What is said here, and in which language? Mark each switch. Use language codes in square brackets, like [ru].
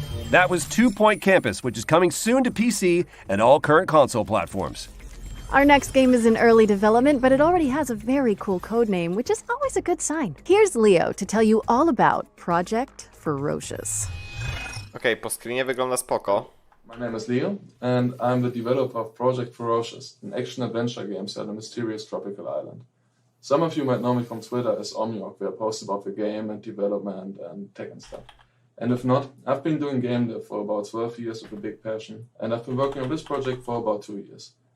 [en] That was 2 Point Campus, which is coming soon to PC and all current console platforms. Our next game is in early development, but it already has a very cool code name, which is always a good sign. Here's Leo to tell you all about Project Ferocious. [pl] Okej, po screenie wygląda spoko. [en] My name is Leo, and I'm the developer of Project Ferocious, an action-adventure game set on a mysterious tropical island. Some of you might know me from Twitter as Omniok, where I post about the game and development and tech and stuff. And if not, I've been doing game dev for about 12 years with a big passion, and I've been working on this project for about 2 years.